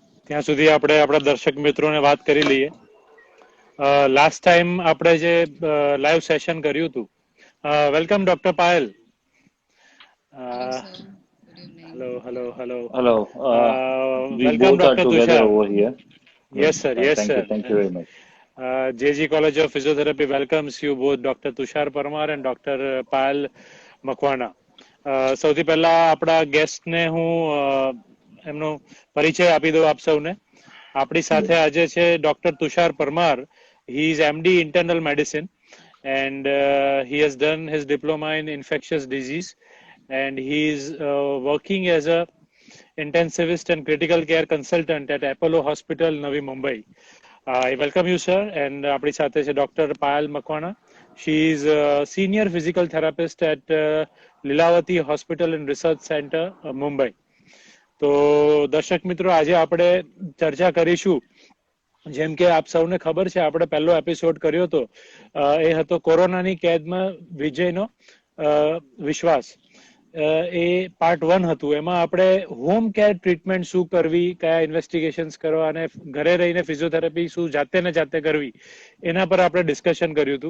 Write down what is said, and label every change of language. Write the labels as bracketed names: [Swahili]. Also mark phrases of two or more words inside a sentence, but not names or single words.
[Gujarati] ત્યાં સુધી આપણે આપણા દર્શક મિત્રોને વાત કરી લઈએ. [English] last time [Gujarati] આપણે જે [English] live session [Gujarati] કર્યું હતું. [English] Welcome Doctor Payal. Hello. We Welcome both are Dr. together Tushar. over here. Yes sir, yes Thank you. sir. Thank you very much. JG College of Physiotherapy welcomes you both, Dr. Tushar Parmar and Dr. Payal Makwana. [Gujarati] સૌથી પહેલા આપણા ગેસ્ટને હું એમનો પરિચય આપી દઉં આપ સૌને. આપણી સાથે આજે છે ડોક્ટર તુષાર પરમાર. [English] He is MD Internal Medicine and he has done his diploma in infectious disease and he is working as a intensivist and critical care consultant at Apollo Hospital, Navi Mumbai. I welcome you, sir. And [Gujarati] આપણી સાથે છે [English] Dr. Payal Makwana. She is a senior physical therapist at Lilavati Hospital and Research Center, Mumbai. [Gujarati] તો દર્શક મિત્રો, આજે આપણે ચર્ચા કરીશું. જેમ કે આપ સૌને ખબર છે, આપણે પહેલો એપિસોડ કર્યો હતો, એ હતો કોરોનાની કેદમાં વિજયનો વિશ્વાસ. એ પાર્ટ 1 હતું. એમાં આપણે [English] home care treatment [Gujarati] શું કરવી, કયા ઇન્વેસ્ટિગેશન્સ કરવા અને ઘરે રહીને ફિઝિયોથેરાપી શું જાતે ને જાતે કરવી, એના પર આપણે ડિસ્કશન કર્યું હતું.